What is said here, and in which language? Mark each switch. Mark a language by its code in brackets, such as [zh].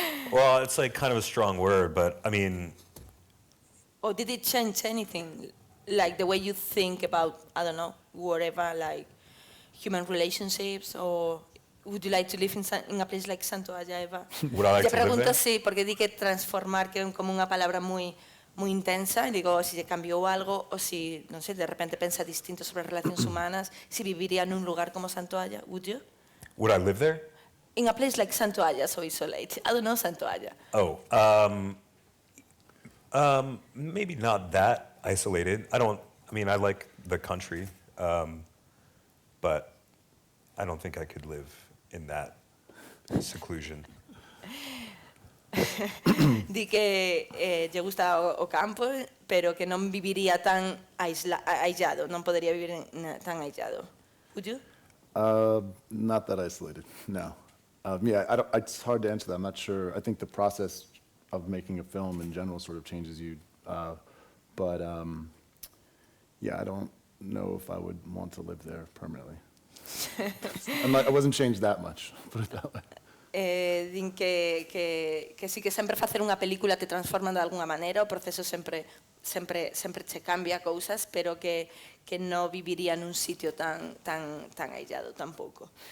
[en] Well, it's like kind of a strong word, but I mean... Or did it change anything? like the way you think about, I don't know, whatever, like human relationships, or would you like to live in a place like Santoalla, Eva? Would I like [es] Te [en] to live [es] pregunto [en] there? [es] sí, porque di que transformar que es como una palabra muy intensa, y digo si se cambió algo o si, no sé, de repente piensa distinto sobre relaciones humanas, si viviría en un lugar como Santoalla, [en] would you? Would I live there? In a place like Santoalla, so isolated. I don't know Santoalla. Oh, maybe not that isolated. I mean, I like the country, but I don't think I could live in that seclusion. [gl] Di que lle gusta o campo, pero que non viviría tan aislado, non podería vivir tan aislado. [en] Would you? Not that isolated, no. Yeah, it's hard to answer that. I'm not sure. I think the process of making a film in general sort of changes you. But yeah, I don't know if I would want to live there permanently. I wasn't changed that much, put it that way. [gl] Din que sí que sempre facer unha película te transforman de alguna maneira, o proceso sempre che cambia cousas, pero que non viviría nun sitio tan aislado tampouco.